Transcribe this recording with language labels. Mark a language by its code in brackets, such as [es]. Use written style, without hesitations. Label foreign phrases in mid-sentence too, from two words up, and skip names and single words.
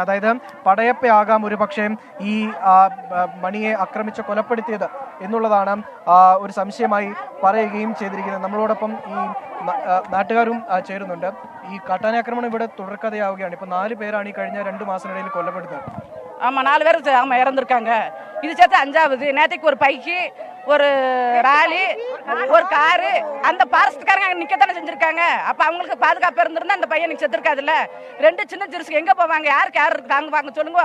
[ml] അതായത് പടയപ്പയാകാം ഒരു പക്ഷേ ഈ മണിയെ ആക്രമിച്ച് കൊലപ്പെടുത്തിയത് എന്നുള്ളതാണ് ഒരു സംശയമായി പറയുകയും ചെയ്തിരിക്കുന്നത്. നമ്മളോടൊപ്പം ഈ നാട്ടുകാരും ചേരുന്നുണ്ട്. ഈ കാട്ടാനാക്രമണം ഇവിടെ തുടർക്കഥയാവുകയാണ്. ഇപ്പൊ 4 പേരാണ് ഈ കഴിഞ്ഞ 2 മാസത്തിനിടയിൽ കൊല്ലപ്പെടുന്നത്. [ta] ஆமாம், 4 பேர் இறந்துருக்காங்க. இது சேர்த்து 5வது. நேற்றுக்கு ஒரு பைக்கு, ஒரு ராலி, ஒரு காரு, அந்த பாரஸ்ட்காரங்க அங்கே நிற்கத்தானே செஞ்சுருக்காங்க. அப்போ அவங்களுக்கு பாதுகாப்பு இருந்திருந்தா அந்த பையனுக்கு செத்துருக்காதுல்ல. 2 சின்ன சிறுசுக்கு எங்கே போவாங்க? யாருக்கு யார் தாங்குவாங்க சொல்லுங்க.